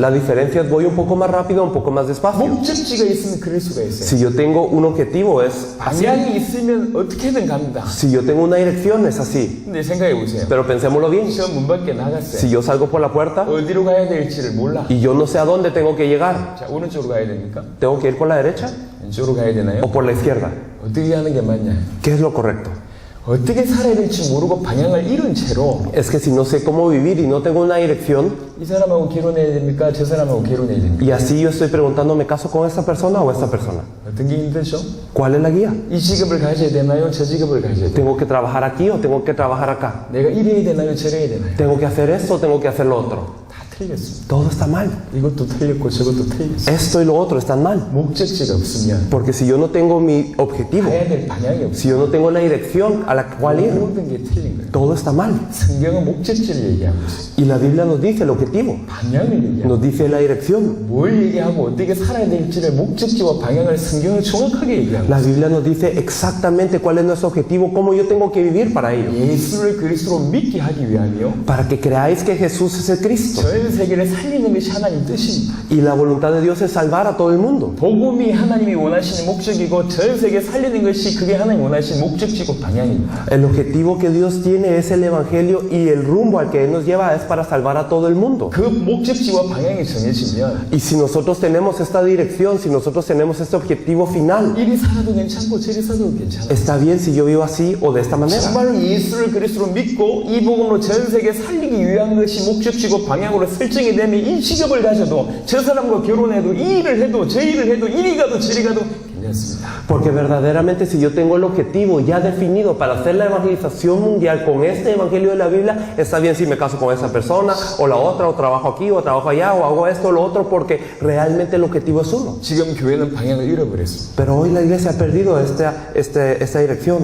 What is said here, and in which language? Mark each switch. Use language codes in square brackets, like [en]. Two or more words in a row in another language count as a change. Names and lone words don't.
[es] La diferencia es voy un poco más rápido o un poco más despacio. [ko] 목적지가 있으면 그럴 수가 있어요. [es] Si yo tengo un objetivo es así. [ko] 방향이 있으면 어떻게든 갑니다. [es] Si yo tengo una dirección es así. [ko] 근데 생각해 보세요. [es] Pero pensémoslo bien. [ko] 저 문 밖에 나갔어요. [es] Si yo salgo por la puerta [ko] 어디로 가야 될지를 몰라. [es] y yo no sé a dónde tengo que llegar, [ko] 자, 오른쪽으로 가야 됩니까? [es] ¿tengo que ir por la derecha [ko] 왼쪽으로 가야 되나요? [es] o por la izquierda? [ko] 어떻게 하는 게 맞냐? [es] ¿Qué es lo correcto? [ko] 어떻게 살아야 될지 모르고 방향을 잃은 채로 [es] Es que si no sé cómo vivir y no tengo una dirección, [ko] 이 사람하고 결혼해야 됩니까? 저 사람하고 결혼해야 됩니까? [es] y así yo estoy preguntando, ¿me caso con esta persona o esta persona? [ko] 어떤 게 힘들죠? [es] ¿Cuál es la guía? [ko] 이 직업을 가져야 되나요? 저 직업을 가져야 되나요? [es] ¿Tengo que trabajar aquí o tengo que trabajar acá? [ko] 내가 이래야 되나요? 저래야 되나요? [es] ¿Tengo que hacer esto o tengo que hacer lo otro? [ko] 다 틀렸습니다. [es] Todo está mal. [ko] 이것도 틀렸고 저것도 틀렸어요. [es] Esto y lo otro están mal. [ko] 목적지가 없으면 [es] Porque si yo no tengo mi objetivo, [ko] 가야 될 방향이 없어요. [es] si yo no tengo la dirección a la cual ir, [ko] 모든 게 틀린 거예요. [es] todo está mal. [ko] 성경은 목적지를 얘기하고 있어요. [es] Y la Biblia nos dice el objetivo, [ko] 방향을 얘기하고 [es] nos dice la dirección. [ko] 뭘 얘기하고 어떻게 살아야 될지를 목적지와 방향을 성경은 정확하게 얘기하고 [es] La Biblia nos dice exactamente cuál es nuestro objetivo, cómo yo tengo que vivir para ello. [ko] 예수를 그리스도로 믿게 하기 위함이요. [es] Para que creáis que Jesús es el Cristo. [ko] 전 세계를 살리는 것이 하나님 뜻입니다. [es] Y la voluntad de Dios es salvar a todo el mundo. [ko] 복음이 하나님이 원하시는 목적이고 전 세계 살리는 것이 그게 하나님 원하시는 목적지고 방향입니다. [es] El objetivo que Dios tiene es el Evangelio y el rumbo al que Él nos lleva es para salvar a todo el mundo. [ko] 그 목적지와 방향이 정해지면 [es] Y si nosotros tenemos esta dirección, si nosotros tenemos este objetivo final, [ko] 이리 살아도 괜찮고 저리 살아도 괜찮아요. [es] está bien si yo vivo así o de esta manera. [ko] 정말로 예수를 그리스도로 믿고 이 복음으로 전 세계 살리기 위한 것이 목적지고 방향으로 설정이 되면 이 직업을 가져도 저 사람과 결혼해도 이 일을 해도 저 일을 해도 이리 가도 저리 가도 괜찮습니다. [es] Porque verdaderamente si yo tengo el objetivo ya definido para hacer la evangelización mundial con este evangelio de la Biblia, está bien si me caso con esa persona o la otra, o trabajo aquí o trabajo allá o hago esto o lo otro, porque realmente el objetivo es uno. [ko] 지금 교회는 방향을 잃어버렸습니다. [es] Pero hoy la iglesia ha perdido esta dirección.